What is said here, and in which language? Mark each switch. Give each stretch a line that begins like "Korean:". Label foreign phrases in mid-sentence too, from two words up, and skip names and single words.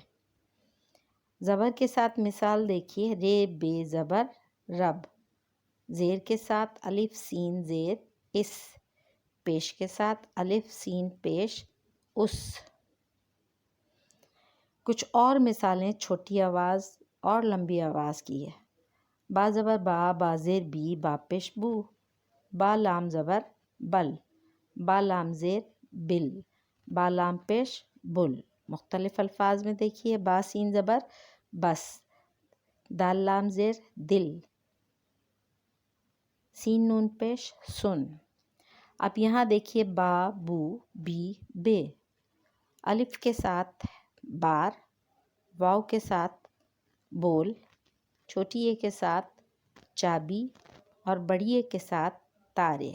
Urdu: زبر کے ساتھ مثال دیکھیے، رے بے زبر رب، زیر کے ساتھ الف سین زیر اس، پیش کے ساتھ الف سین پیش اس۔ کچھ اور مثالیں چھوٹی آواز اور لمبی آواز کی ہے۔ با زبر با، با زیر بی، با پیش بو، با لام زبر بل، با لام زیر بل، با لام پیش بل۔ مختلف الفاظ میں دیکھیے، با سین زبر بس، دال لام زیر دل، سین نون پیش سن۔ اب یہاں دیکھیے با بو بی بے، الف کے ساتھ بار، واو کے ساتھ بول، چھوٹی اے کے ساتھ چابی اور بڑی اے کے ساتھ تارے۔